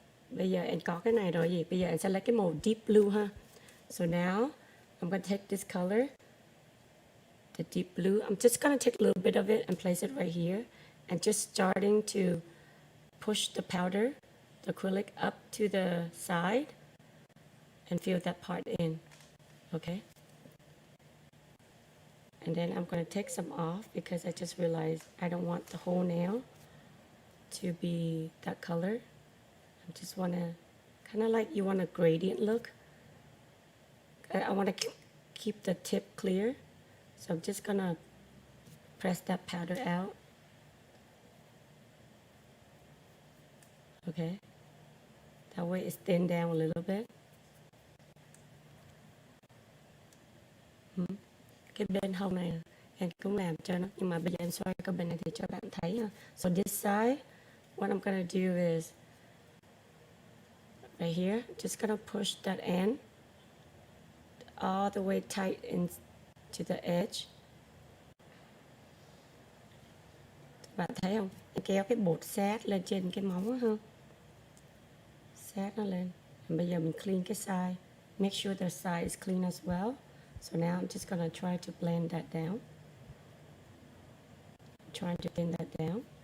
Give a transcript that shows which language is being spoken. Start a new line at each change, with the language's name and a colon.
Vietnamese: Bây giờ em có cái này rồi gì? Bây giờ em sẽ lấy cái màu deep blue ha.
English: So now I'm gonna take this color, the deep blue. I'm just gonna take a little bit of it and place it right here, and just starting to push the powder, the acrylic up to the side and fill that part in. Okay. And then I'm going to take some off because I just realized I don't want the whole nail to be that color. I just want to kind of like you want a gradient look. I want to keep the tip clear. So I'm just going to press that powder out. Okay, that way it's thinned down a little bit.
Vietnamese: Cái bên hông này em cũng làm cho nó, nhưng mà bây giờ em xoay cái bên này thì cho bạn thấy ha.
English: So this side, what I'm gonna do is right here, just gonna push that end all the way tight into the edge.
Vietnamese: Bạn thấy không? Em kéo cái bột sát lên trên cái móng á ha. Sát nó lên.
English: And
Vietnamese: bây giờ mình clean cái side.
English: Make sure the side is clean as well. So now I'm just gonna try to blend that down. Trying to blend that down.